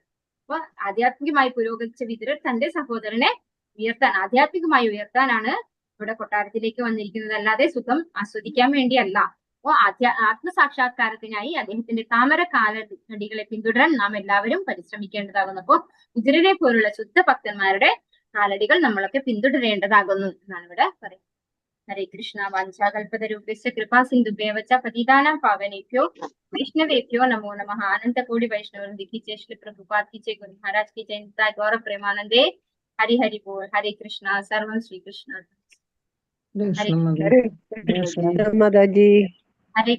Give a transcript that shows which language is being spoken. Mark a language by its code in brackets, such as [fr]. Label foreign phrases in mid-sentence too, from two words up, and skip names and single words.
[ml] അപ്പൊ ആധ്യാത്മികമായി പുരോഗമിച്ച വിതുരർ തന്റെ സഹോദരനെ ആധ്യാത്മികമായി ഉയർത്താനാണ് ഇവിടെ കൊട്ടാരത്തിലേക്ക് വന്നിരിക്കുന്നത്, അല്ലാതെ സുഖം ആസ്വദിക്കാൻ വേണ്ടിയല്ല. അപ്പോ ആത്മസാക്ഷാത്കാരത്തിനായി അദ്ദേഹത്തിന്റെ താമര കാലടികളെ പിന്തുടരാൻ നാം എല്ലാവരും പരിശ്രമിക്കേണ്ടതാകുന്നു. അപ്പോ വിതുരരെ പോലുള്ള ശുദ്ധ ഭക്തന്മാരുടെ കാലടികൾ നമ്മളൊക്കെ പിന്തുടരേണ്ടതാകുന്നു എന്നാണ് ഇവിടെ പറയുന്നത്. ഹരേ കൃഷ്ണ. [sa] വാഞ്ചാകൽപതരൂപസ്യ കൃപാ സിന്ധുഭ്യവ ച പതിതാനാം പാവനേഭ്യോ വൈഷ്ണവേഭ്യോ നമോ നമഃ. [hi] अनंतकोटि वैष्णववृंद की जय, श्री प्रभुपाद की जय, गुरु महाराज की जय, निताय गौर प्रेमानंदे. हरि हरि बोल. हरे कृष्णा. सर्वं श्री कृष्ण. कृष्ण माताजी. हरे कृष्ण.